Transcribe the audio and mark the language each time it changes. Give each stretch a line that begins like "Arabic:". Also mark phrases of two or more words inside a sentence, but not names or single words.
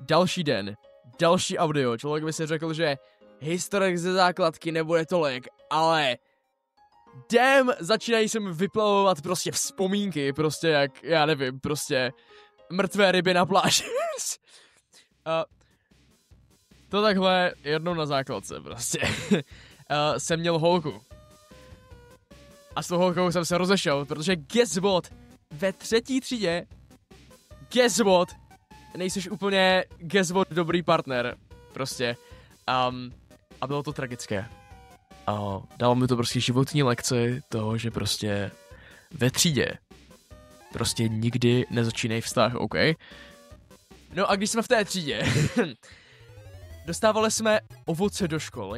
Czech: další den, další audio, člověk by si řekl, že historik ze základky nebude tolik, ale začínají se mi vyplavovat prostě vzpomínky, prostě jak, já nevím, prostě mrtvé ryby na pláži. To takhle jednou na základce prostě. Jsem měl holku. A s tou holkou jsem se rozešel, protože
English: guess what?
Czech: Ve 3. třídě
English: guess what?
Czech: Nejseš úplně
English: guess what
Czech: dobrý partner. Prostě. A bylo to tragické. Dalo mi to prostě životní lekci toho, že prostě ve třídě prostě nikdy nezačínej vztah, OK? No a když jsme v té třídě, dostávali jsme ovoce do škol.